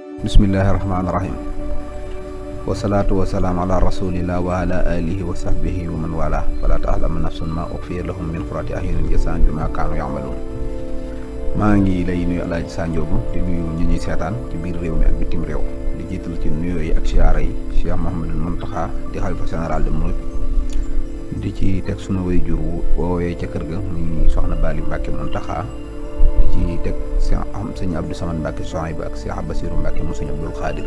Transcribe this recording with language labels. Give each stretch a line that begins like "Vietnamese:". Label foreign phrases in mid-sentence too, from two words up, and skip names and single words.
Arabic: بسم الله الرحمن الرحيم. والصلاة والسلام على رسول الله وعلى آله وصحبه ومن والا ولا تعلم نفس ما أخفي لهم من قرة أعين جزاء بما كانوا يعملون.
Wolof: maa ngi lay nuyu Alaaji Sanjoogu di nuyu ñi ñuy seetaan ci biir réew mi ak bitim réew di jiital ci nuyoo yi ak siyaara yi Cheikh Mouhamadul Mountakha di xalifa général de Mouride di ci teg sunu waajur woowee ca kër ga muy soxna Bali Mbàkke Mountakha di ci teg sëñ Abdou Samane Mbàkke Souhaïbou ak Cheikh Bassirou Mbàkke mu sëñ Abdul Xaadir.